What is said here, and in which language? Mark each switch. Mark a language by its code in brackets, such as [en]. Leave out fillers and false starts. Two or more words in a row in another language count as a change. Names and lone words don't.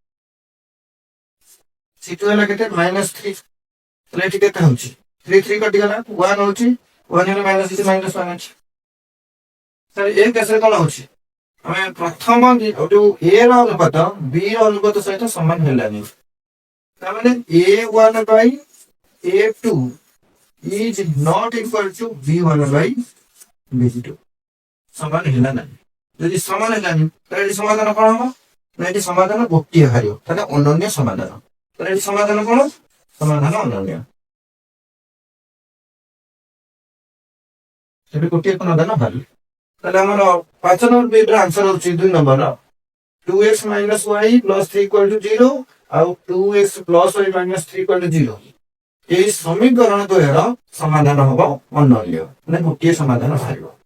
[or] c2 ହେଲା କେତେ -3 ତାହେଲେ ଏଠି କେତେ ହଉଛି 3 କଟିଗଲା 1 ହଉଛି 1 ହେଲେ -1 ଅଛି ତାହେଲେ ଏ କେସରେ କଣ ହଉଛି ଆମେ ପ୍ରଥମ ଯୋଉ a ର ଅନୁପାତ b ର ଅନୁପାତ ସହିତ ସମାନ ହେଲାନି ତାମାନେ [en] a1 by a2 is not equal to b1 by b2 [or] ସମାନ ହେଲା ନାହିଁ ଯଦି ସମାନ ହେଲାନି ତାହେଲେ ଏଠି ସମାଧାନ କଣ ହବ ନା ଏଠି ସମାଧାନ ଗୋଟିଏ ବାହାରିବ ତାହେଲେ ଅନନ୍ୟ ସମାଧାନ ତାହେଲେ ଏଠି ସମାଧାନ କଣ ସମାଧାନ ଅନନ୍ୟ ସେଠି ଗୋଟିଏ ସମାଧାନ ବାହାରିବ ତାହେଲେ ଆମର 5 ନମ୍ବର ବିଟ୍ ର ଆନ୍ସର ହଉଛି 2 ନମ୍ବର 2x - y + 3 = 0 ଆଉ 2x + y - 3 = 0 এই সমীকରଣ ଦ୍ୱୟର ସମାଧାନ ହବ ଅନନ୍ୟ ମାନେ ଗୋଟିଏ ସମାଧାନ ବାହାରିବ